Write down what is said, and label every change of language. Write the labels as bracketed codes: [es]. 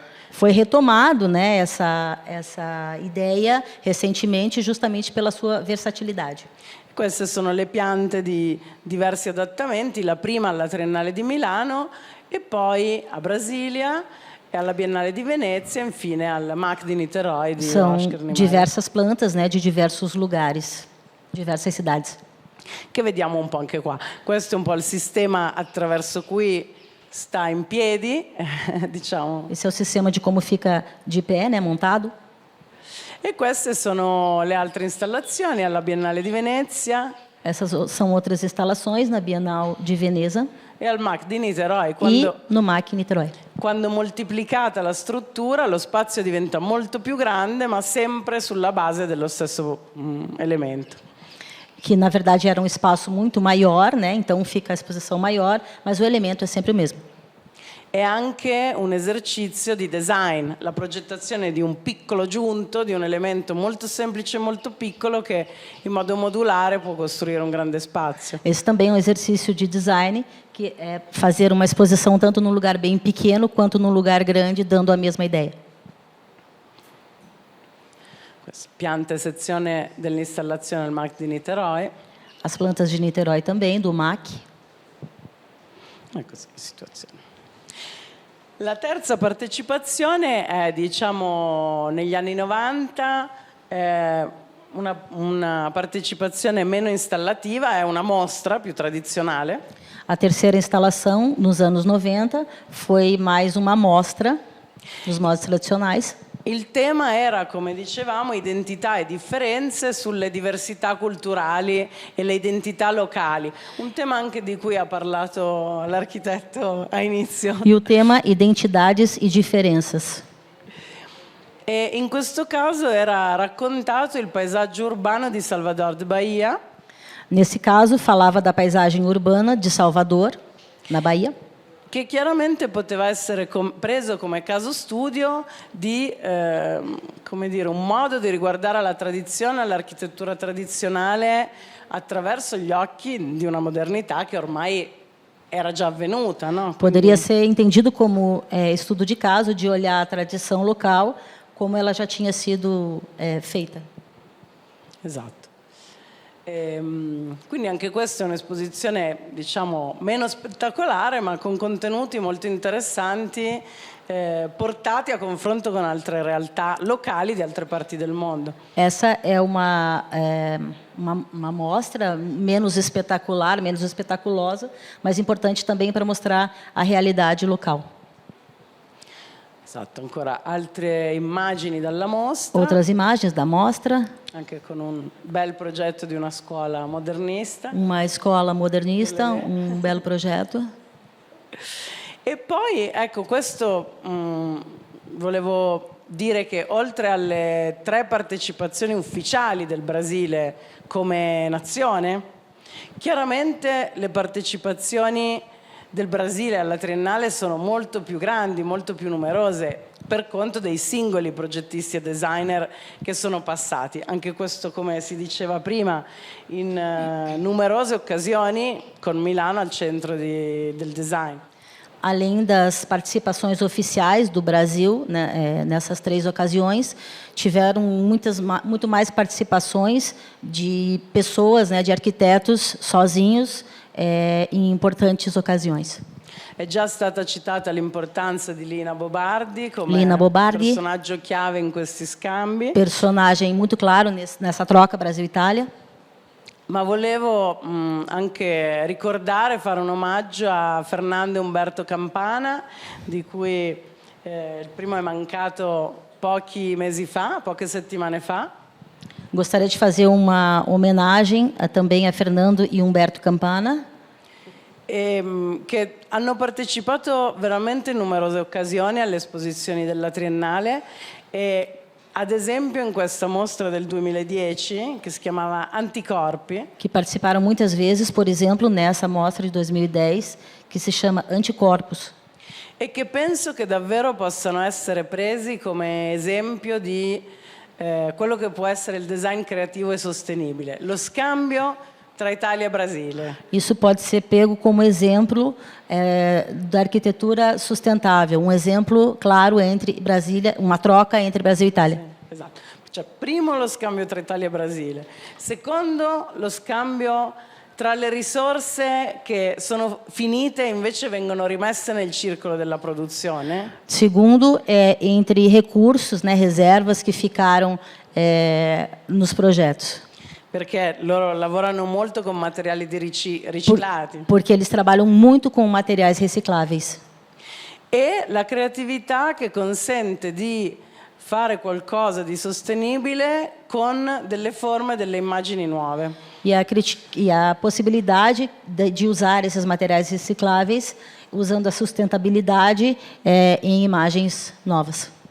[pt] Foi retomado, né, essa ideia recentemente, justamente pela sua versatilidade. [it] Queste sono le piante di diversi adattamenti, la prima alla Triennale di Milano e poi a Brasilia e alla Biennale di Venezia e infine al MAC di Niterói di [pt] São [it] Oscar Niemeyer. [pt] diversas plantas, né, de diversos lugares, diversas cidades. [it] Che vediamo un po' anche qua. Questo è un po' il sistema attraverso cui sta in piedi, diciamo. [pt] Esse é o sistema de como fica de pé, né, montado. [it] E queste sono le altre installazioni alla Biennale di Venezia [pt] Essas são outras instalações na Bienal de Veneza [it] e al MAC di Niterói. [pt] e no MAC Niterói. [it] Quando moltiplicata la struttura, lo spazio diventa molto più grande, ma sempre sulla base dello stesso elemento. [pt] Que, na verdade, era um espaço muito maior, né? Então fica a exposição maior, mas o elemento é sempre o mesmo. [it] È anche un esercizio di design, la progettazione di un piccolo giunto, di un elemento molto semplice e molto piccolo che in modo modulare può costruire un grande spazio. [pt] Esse também é um exercício de design, que é fazer uma exposição tanto num lugar bem pequeno quanto num lugar grande, dando a mesma ideia. [it] Piante sezione dell'installazione al MAC di Niterói. [pt] As plantas de Niterói também, do MAC. [it] Ecco che situazione. La terza partecipazione è, diciamo, negli anni 90, una partecipazione meno installativa, è una mostra più tradizionale. A terceira instalação, nos anos 90, foi mais uma mostra dos modos tradicionais. Il tema era, come dicevamo, identità e differenze sulle diversità culturali e le identità locali. Un tema anche di cui ha parlato l'architetto a inizio. [pt] E o tema Identidades e Diferenças. [it] E in questo caso era raccontato il paesaggio urbano di Salvador de Bahia. [pt] Nesse caso, falava da paisagem urbana de Salvador, na Bahia, [it] che chiaramente poteva essere preso come caso studio di come dire, un modo di riguardare la tradizione, l'architettura tradizionale attraverso gli occhi di una modernità che ormai era già avvenuta, no? [pt] poderia ser entendido como estudo de caso, de olhar a tradição local, como ela já tinha sido feita. [it] Esatto. Quindi anche questa è un'esposizione, diciamo, meno spettacolare, ma con contenuti molto interessanti, portati a confronto con altre realtà locali di altre parti del mondo. [pt] Essa é uma mostra menos espetacular, menos espetaculosa, mas importante também para mostrar a realidade local. [it] Esatto, ancora altre immagini dalla mostra. [pt] Outras imagens da mostra. [it] Anche con un bel progetto di una scuola modernista. [pt] Uma escola modernista, um belo projeto. [it] E poi, ecco, questo volevo dire che oltre alle 3 partecipazioni ufficiali del Brasile come nazione, chiaramente le partecipazioni del Brasile alla Triennale sono molto più grandi, molto più numerose, per conto dei singoli progettisti e designer che sono passati. Anche questo, come si diceva prima, in numerose occasioni con Milano al centro del design. [pt] Além das participações oficiais do Brasil, né, nessas 3 ocasiões, tiveram muito mais participações de pessoas, né, de arquitetos sozinhos, em importantes ocasiões. [it] È già stata citata l'importanza di Lina Bobardi come [pt] Lina Bobardi, [it] personaggio chiave in questi scambi. [pt] Personagem muito claro nessa troca Brasil-Itália. [it] Ma volevo anche ricordare, fare un omaggio a Fernando Umberto Campana, di cui il primo è mancato pochi mesi fa, poche settimane fa. [pt] Gostaria de fazer uma homenagem também a Fernando e Humberto Campana, [it] che hanno partecipato veramente in numerose occasioni alle esposizioni della Triennale e ad esempio in questa mostra del 2010 che si chiamava Anticorpi, [pt] que participaram muitas vezes, por exemplo, nessa mostra de 2010, que se chama Anticorpos, [it] e che penso che davvero possano essere presi come esempio di quello che può essere il design creativo e sostenibile, lo scambio tra Itália e Brasília. [pt] Isso pode ser pego como exemplo da arquitetura sustentável, um exemplo claro entre Brasília, uma troca entre Brasil e Itália. [it] Esatto. Cioè, primo lo scambio tra Italia e Brasile, secondo lo scambio tra le risorse che sono finite e invece vengono rimesse nel circolo della produzione. [pt] Segundo, entre recursos, né, reservas que ficaram nos projetos. [it] Perché loro lavorano molto con materiali riciclati. [pt] Porque eles trabalham muito com materiais recicláveis. [it] E la creatività che consente di fare qualcosa di sostenibile con delle forme, delle immagini nuove. [pt] E a possibilidade de usar esses materiais recicláveis usando a sustentabilidade em imagens novas.